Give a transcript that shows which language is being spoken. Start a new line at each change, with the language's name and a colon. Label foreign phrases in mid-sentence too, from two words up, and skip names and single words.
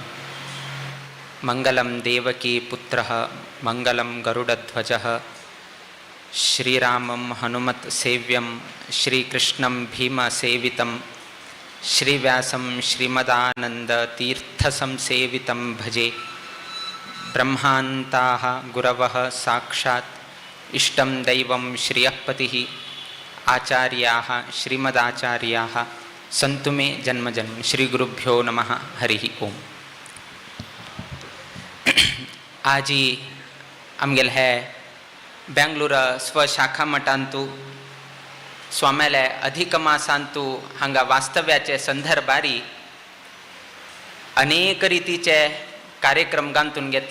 Sanskrit: मंगलम देवकी पुत्रः मंगलम गरुडध्वजः श्रीरामं हनुमत् सेव्यं श्रीकृष्णं भीमसेवितं श्रीव्यासं श्रीमदानन्दतीर्थसंसेवितं भजे. ब्रह्मान्ताः गुरवः साक्षात् इष्टं दैवं श्रियःपतिः आचार्याः श्रीमदाचार्याः सन्तु मे जन्मजन्म. श्री गुरुभ्यो नमः. हरिः ओम.
Konkani: आजी आमगेल हे बेंगलुरू स्वशाखा मठांतू स्वाम्याले अधिक मासांतू हांगा वास्तव्याचे संदर्भारी अनेक रितीचे कार्यक्रम गांतून घेतले.